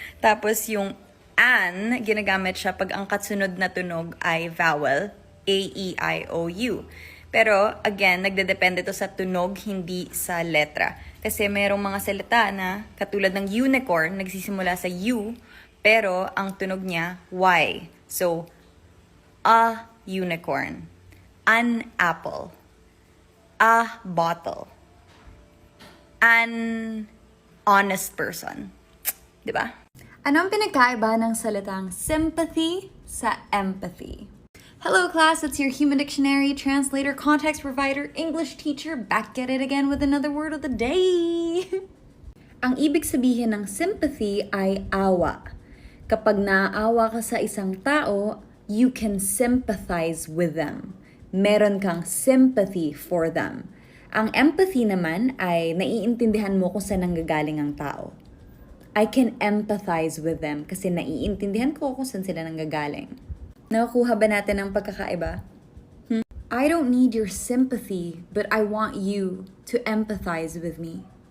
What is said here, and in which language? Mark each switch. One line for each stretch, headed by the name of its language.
Filipino: Tapos yung an, ginagamit siya pag ang kasunod na tunog ay vowel, A, E, I, O, U. Pero, again, nagdedepende to sa tunog, hindi sa letra. Kasi merong mga salita na, katulad ng unicorn, nagsisimula sa U, pero ang tunog niya, Y.
English: So, a unicorn, an apple, a bottle, an honest person.
Filipino: Diba? Ano ang pinagkaiba ng salitang sympathy sa empathy?
English: Hello class, it's your human dictionary, translator, context provider, English teacher, back at it again with another word of the day.
Filipino: Ang ibig sabihin ng sympathy ay awa. Kapag naaawa ka sa isang tao,
English: you can sympathize with them.
Filipino: Meron kang
English: sympathy for them.
Filipino: Ang empathy naman ay naiintindihan mo kung saan nanggagaling ang tao.
English: I can empathize with them
Filipino: kasi naiintindihan ko kung saan sila nanggagaling. Nakukuha ba natin ang pagkakaiba?
English: I don't need your sympathy, but I want you to empathize with me.